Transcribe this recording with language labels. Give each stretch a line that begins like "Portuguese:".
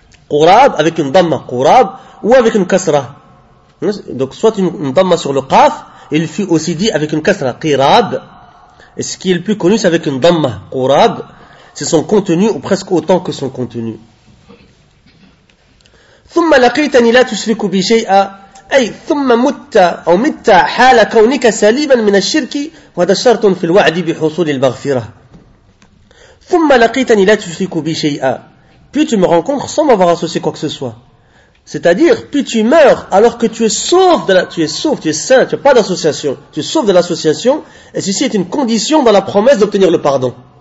French: Qurab avec une damma, qurab, ou avec une kasra. Donc soit une damma sur le qaf, il fut aussi dit avec une kasra, qirab. Et ce qui est le plus connu, c'est avec une damma, qurab. C'est son contenu ou presque autant que son contenu.
Arabic: ثم لقيتني لا تشرك بي شيئا أي ثم مت أو مت حال كونك سليما من الشرك وهذا شرط في الوعد بحصول المغفرة. ثم لقيتني لا تشرك بي شيئا
French: puis tu me rencontres sans m'avoir associé quoi que ce soit. C'est-à-dire, puis tu meurs alors que tu es sauf de la, tu es sauf, tu es saint, tu n'as pas d'association. Tu es sauf de l'association, et ceci est une condition dans la promesse d'obtenir le pardon.